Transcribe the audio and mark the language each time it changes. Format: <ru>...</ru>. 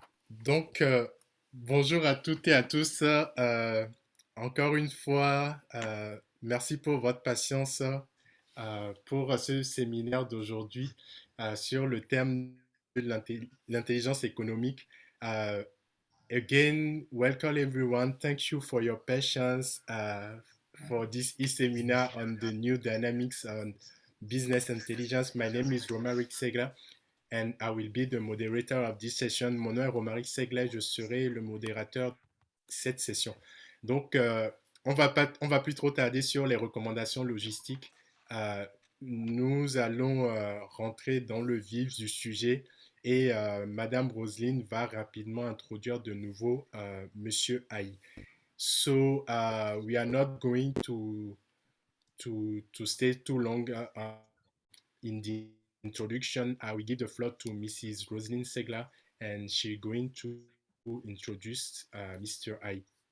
<fr>Donc, bonjour à toutes et à tous. Encore une fois, merci pour votre patience pour ce séminaire d'aujourd'hui sur le thème de l'intelligence économique.</fr> <en>Euh, Again, welcome everyone. Thank you for your patience for this e-seminar on the new dynamics on business intelligence. My name is Romaric Segla and I will be the moderator of this session.</en> <fr>Mon nom est Romaric Segla, je serai le modérateur de cette session. Donc, on va plus trop tarder sur les recommandations logistiques. Euh, Nous allons rentrer dans le vif du sujet et Madame Roselyne va rapidement introduire de nouveau Monsieur Haï.</fr> <en>So, we are not going to stay too long in the introduction. I will give the floor to Mrs. Rosalind Segler, and she's going to introduce Mr. I.</en>